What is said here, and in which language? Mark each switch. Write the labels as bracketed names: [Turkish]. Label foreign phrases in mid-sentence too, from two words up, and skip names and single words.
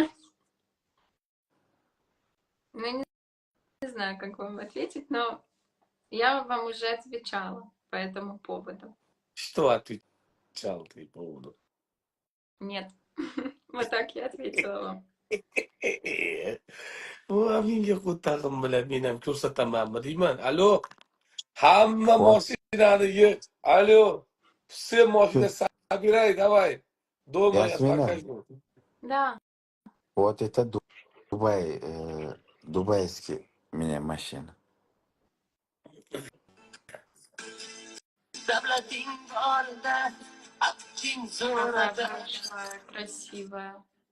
[Russian] Ну, не знаю, как вам ответить, но я вам уже отвечала по этому поводу. Что отвечал ты по поводу? Нет. Вот так я ответила вам. [Uzbek] Bu menga qo'tag'im bilan men ham ko'rsatamanmi deyman. Alo, hamma [Russian] Вот. [Uzbek] mashinani alo, [Russian] все машины собирай, давай. Дома я Ясмина, покажу. Да. вот это Дубай, дубайский меня машина. Какая большая, красивая.